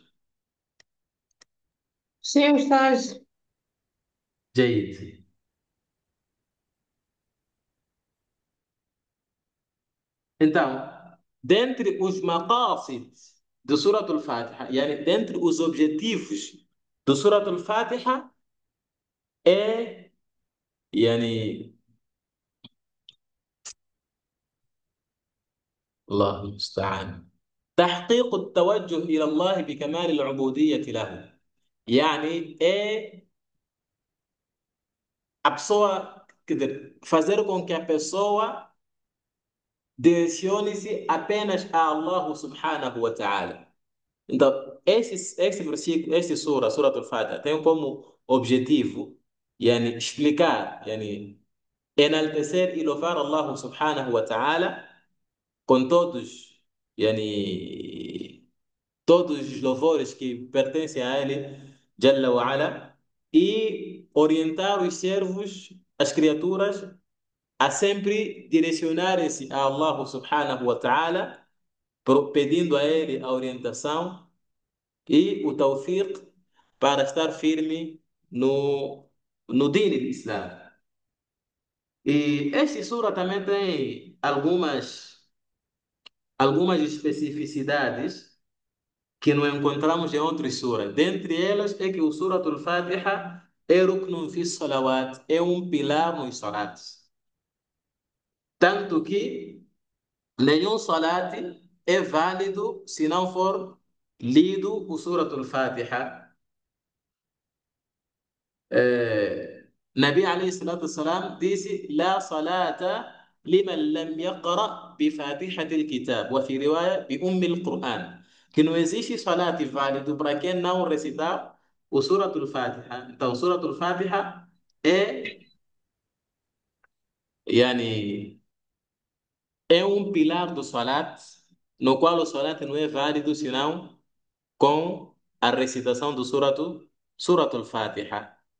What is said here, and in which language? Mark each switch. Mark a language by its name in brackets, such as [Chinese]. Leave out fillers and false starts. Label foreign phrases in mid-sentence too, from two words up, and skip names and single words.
[Portuguese] Sim, estás. Jayid. Então, dentre os maqasid do Surat al-Fatiha, yani, dentre os objetivos do Surat al-Fatiha é, yani, [Arabic] الله المستعان. تحقيق التوجه إلى الله بكمال العبودية له. [Portuguese] يعني é a pessoa, quer dizer, fazer com que a pessoa direcione-se apenas a Allah subhanahu wa ta'ala. Então, esse versículo, esse sura Al-Fatiha, tem como objetivo yani, explicar, yani, enaltecer e louvar [Arabic] الله سبحانه وتعالى [Portuguese] com todos, yani, todos os louvores que pertencem a Ele, [Arabic] Jalla wa Ala, [Portuguese] e orientar os servos, as criaturas, a sempre direcionarem-se a [Arabic] الله سبحانه وتعالى, [Portuguese] pedindo a Ele a orientação e o tawfiq para estar firme no dini do Islã. E este sura também tem algumas especificidades que não encontramos em outras suras. Dentre elas é que o Suratul Fatiha é [Arabic] ركن في الصلوات, [Portuguese] é um pilar nos salats. Tanto que nenhum salat é válido se não for lido o Suratul Fatiha. [Arabic] النبي عليه الصلاة والسلام disse لا صلاة لمن لم يقرأ بفاتحة الكتاب وفي رواية بأم القرآن [Portuguese] que não existe salat válido para quem não recitar o Suratul Fatiha. Então, Suratul Fatiha é, yani, é um pilar do salat, no qual o salat não é válido senão com a recitação do Suratul Fatiha.